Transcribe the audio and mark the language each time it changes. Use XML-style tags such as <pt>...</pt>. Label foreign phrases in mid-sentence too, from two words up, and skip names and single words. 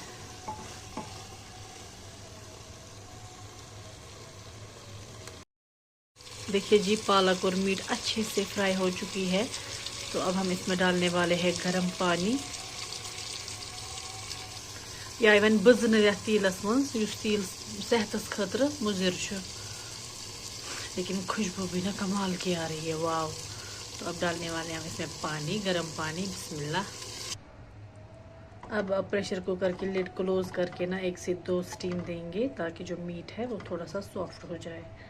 <hi>देखिए जी, पालक और मीट अच्छे से फ्राई हो चुकी है। तो अब हम इसमें डालने वाले हैं गर्म पानी,</hi> <ks>या वन बजन यथ तीलस मज, तील सेहतस खतर मुजिर,</ks> <hi>लेकिन खुशबू भी ना कमाल की आ रही है, वाह। तो अब डालने वाले हैं हम इसमें पानी, गर्म पानी, बिस्मिल्लाह। अब प्रेशर कुकर की लिड क्लोज करके ना 1 से 2 स्टीम देंगे, ताकि जो मीट है वो थोड़ा सा सॉफ्ट हो जाए।</hi>